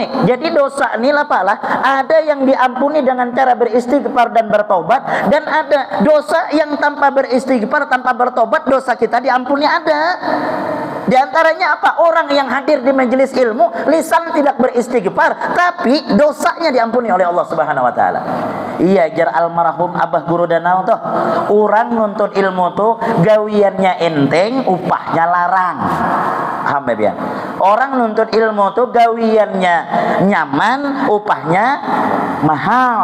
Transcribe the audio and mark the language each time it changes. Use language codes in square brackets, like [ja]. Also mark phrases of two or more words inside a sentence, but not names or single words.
[id] Jadi dosa ini apalah, ada yang diampuni dengan cara beristighfar dan bertobat, dan ada dosa yang tanpa beristighfar, tanpa bertobat dosa kita diampuni ada. Di antaranya apa? Orang yang hadir di majelis ilmu, lisan tidak beristighfar, tapi dosanya diampuni oleh Allah [ar] سبحانه وتعالى. [bjn] Iya, jar almarhum Abah Guru Danau tuh, orang nuntut ilmu tuh gawiannya enteng, upahnya larang. [id] Paham ya? [bjn] Orang nuntut ilmu tuh gawiannya nyaman, upahnya mahal.